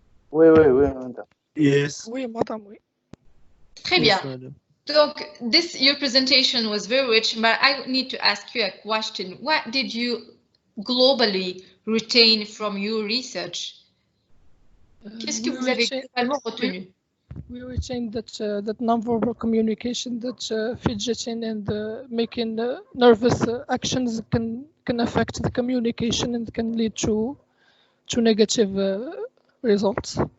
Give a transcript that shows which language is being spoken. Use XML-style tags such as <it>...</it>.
<fr>Oui, madame.</fr> <en>Yes.</en> <fr>Oui, madame, oui. Très bien.</fr> <en>So your presentation was very rich, but I need to ask you a question. What did you globally retain from your research?</en> <fr>Qu'est-ce que vous avez globalement retenu?</fr> <en>We retained that non-verbal communication, that fidgeting and making nervous actions can affect the communication and can lead to negative results.</en>